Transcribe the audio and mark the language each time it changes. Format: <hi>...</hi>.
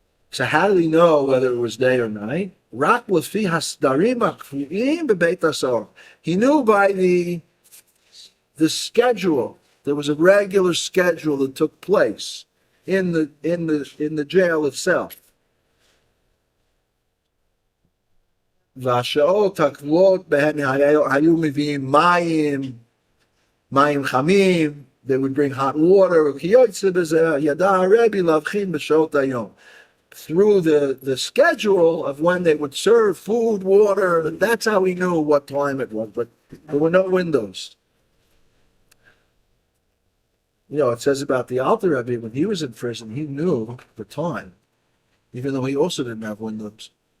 <en>So how did he know whether it was day or night? He knew by the schedule. There was a regular schedule that took place in the jail itself.</en> <he>והשעות הקבועות בהן היו מביאים מים חמים,</he> <en>they would bring hot water,</en> <he>וכיוצא בזה ידע הרבי להבחין בשעות היום.</he> <en>Through the schedule of when they would serve food, water, that's how he knew what time it was, but there were no windows. It says about the Alter Rebbe, when he was in prison, he knew the time, even though he also didn't have windows.</en>